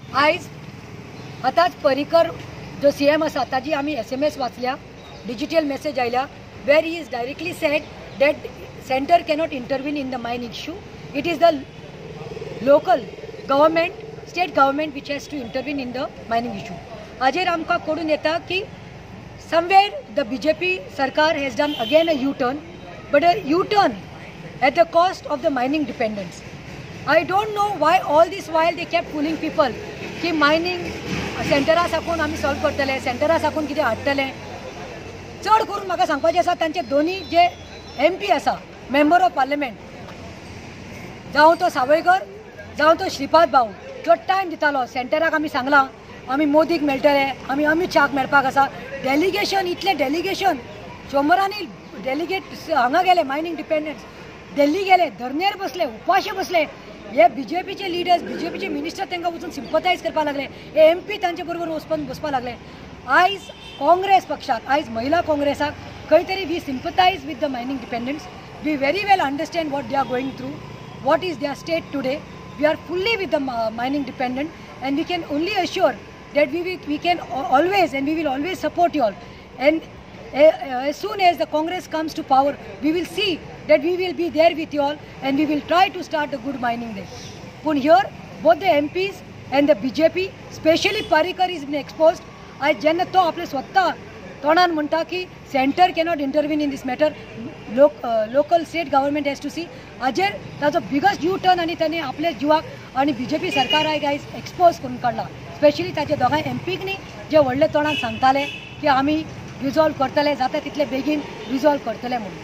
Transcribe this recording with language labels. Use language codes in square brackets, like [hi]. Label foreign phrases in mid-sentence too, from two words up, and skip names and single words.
[kok] आयज आतांच पर्रीकर जो CM आसा ताजी आमी SMS वाचल्या, [en] digital message आयल्या, where he is directly said that center cannot intervene in the mining issue. it is the local government, state government which has to intervene in the mining issue. [kok] हाजेर आमकां कळून येता की [en] somewhere the BJP Sarkar has done again a U-turn, but a U-turn at the cost of the mining dependence. I don't know why all this while they kept fooling people [kok] कि mining सेंटरा साकून आमी सॉल्व करतले, सेंटरा साकून कितें हाडटले. चड करून म्हाका सांगपाचें आसा तांचे दोनी जे MP आसा, [en] member of parliament, [kok] जावं तो सावयकर जावं तो श्रीपाद भाऊ, जो टायम दितालो सेंटराक आमी सांगलां आमी मोदीक मेळटले, आमी अमित शाहक मेळपाक आसा. डेलिगेशन इतले डेलिगेशन शंबरांनी डेलिगेट हांगा गेले, [en] mining dependence [kok] दिल्ली गेले, धर्नेर बसले, उपाशी बसले. हे BJPचे लिडर्स, BJPचे मिनिस्टर तांकां वचून सिंपथायज करपाक लागले, हे MP तांचे बरोबर बसपाक लागले. आयज काँग्रेस पक्षाक, आयज महिला काँग्रेसाक खंय तरी [en] we sympathize with the mining dependence. we very well understand what they are going through, what is their state today. we are fully with the mining dependent and we can only assure that we can always and we will always support you all. And as soon as the Congress comes to power, we will see that we will be there with you all and we will try to start a good mining day. But here both the MPs and the BJP, especially Parrikar, is been exposed. [kok] I jenna to आपले स्वतः तोंडान म्हणटा की [en] center cannot intervene in this matter, local state government has to see. [kok] हाजेर ताजो बिगस्ट U-turn आनी ताणें आपल्या जिवाक आनी BJP सरकाराक आयज एक्सपोज करून काडला. स्पेशली ताचे दोगांय MPक न्ही, जे व्हडले तोंडान सांगताले की आमी रिजॉल्व करतले, जाता तितले बेगीन रिजॉल्व करतले म्हणून.